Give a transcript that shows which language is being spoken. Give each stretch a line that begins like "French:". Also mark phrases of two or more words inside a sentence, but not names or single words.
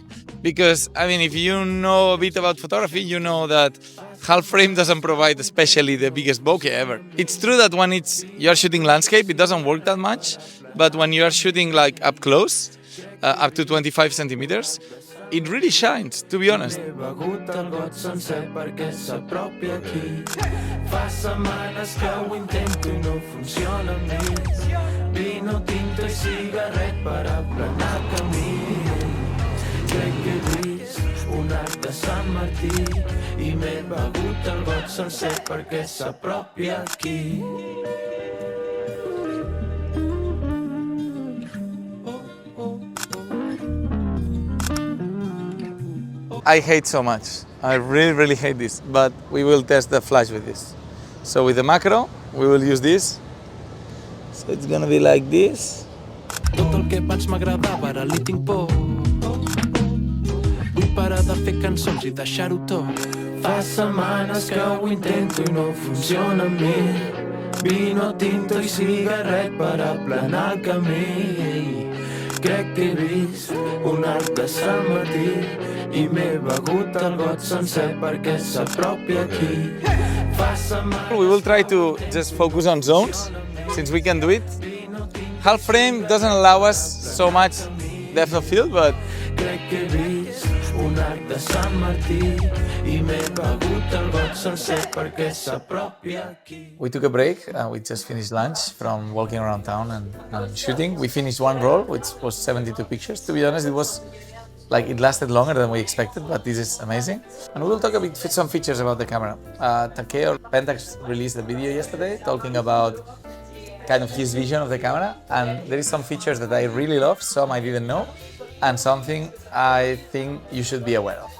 English: Because, I mean, if you know a bit about photography, you know that half frame doesn't provide especially the biggest bokeh ever. It's true that when you're shooting landscape, it doesn't work that much. But when you are shooting like up close, up to 25 centimeters, it really shines, to be honest.
Catalan: M'he begut el got sencer perquè s'apropi aquí. Fa setmanes que ho intento i no funciona amb mi.
Spanish: Vino tinto
Catalan: i cigarret per aplanar el camí. Crec que he vist un arc de Sant Martí i m'he begut el got sencer perquè s'apropi aquí.
English: I hate so much. I really hate this, but we will test the flash with this. So with the macro, we will use this. So it's gonna be like this.
Catalan: Tot el que abans m'agradava ara li tinc por. Vull parar de fer cançons i deixar-ho tot. Fa setmanes que ho intento i no funciona amb mi.
Spanish: Vino tinto
Catalan: i cigarret per aplanar el camí. Crec que he vist un arc de Sant Martí i m'he begut el got sencer perquè s'apropi aquí. Fa setmanes.
English: We will try to just focus on zones, since we can do it. Half frame doesn't allow us so much depth of field, but
Catalan: Crec que he vist un arc de Sant Martí i m'he begut el got sencer perquè s'apropi aquí.
English: we took a break. We just finished lunch from walking around town and shooting. We finished one roll, which was 72 pictures. To be honest, it lasted longer than we expected, but this is amazing. And we will talk a bit some features about the camera. Takeo Pentax released a video yesterday talking about kind of his vision of the camera, and there is some features that I really love, some I didn't know, and something I think you should be aware of.